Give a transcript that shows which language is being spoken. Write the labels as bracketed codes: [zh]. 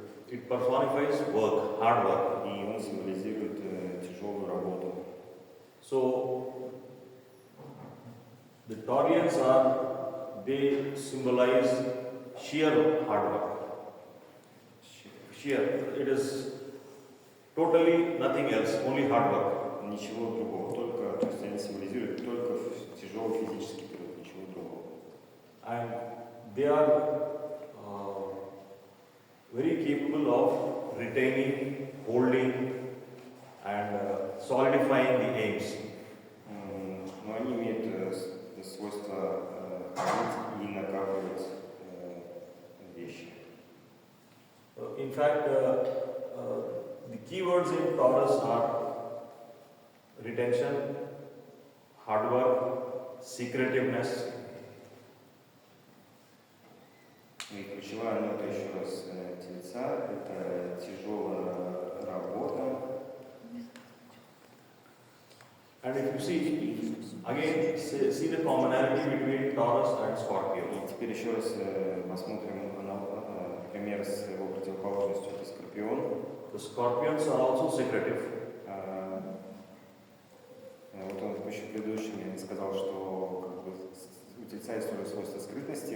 [en] It personifies work, hard work. [ru] И он символизирует тяжелую работу. [en] So the Taurians they symbolize sheer hard work. Sheer, it is totally nothing else, only hard work. [ru] Ничего другого, только, то есть они символизируют только тяжелый физический труд, ничего другого. [en] And they are very capable of retaining, holding and solidifying the aims. [ru] Но они имеют свойство хранить и накапливать вещи. [en] In fact, the keywords in Taurus are retention, hard work, secretiveness. [ru] И ключевая нота еще раз Тельца – это тяжелая работа. [en] And if you see, again, see the commonality between Taurus and Scorpio. [ru] И теперь еще раз посмотрим пример с его противоположностью – это Скорпион. [en] The Scorpions are also secretive. [ru] Вот он еще предыдущий сказал, что как бы, у Тельца есть тоже свойство скрытности.